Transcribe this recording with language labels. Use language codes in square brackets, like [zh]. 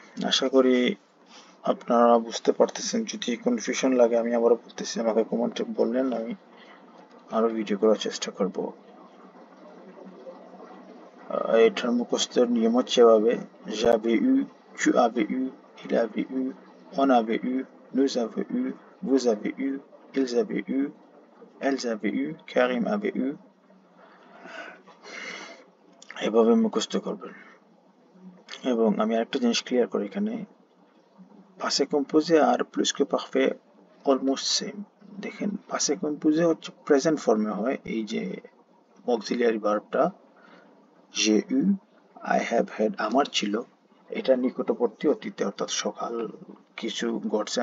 [bn] আশা করি আপনারা বুঝতে পারতেছেন। যদি কনফিউশন লাগে আমি আবারও বলতেছি, আমাকে কমেন্টে বললেন, আমি আরো ভিডিও করার চেষ্টা করব। এটার মুখস্থের নিয়ম হচ্ছে এভাবে: [fr] j'avais eu, tu avais eu, il avait eu, on avait eu, nous avons eu, vous avez eu, ils avaient eu, elles avaient eu, Karim avait eu। [bn] এভাবে মুখস্থ করবেন। এবং আমি আরেকটা জিনিস ক্লিয়ার করি, এখানে পাসে কম্পোজে আর প্লুসকে পারফে অলমোস্ট সেম। দেখেন পাসে কম্পোজে হচ্ছে প্রেজেন্ট ফর্মে হয়, এই যে auxiliary ভার্বটা [fr] j'ai eu, [en] I have had [bn] আমার ছিল, এটা নিকটবর্তী অতীতে অর্থাৎ সকাল কিছু ঘটছে।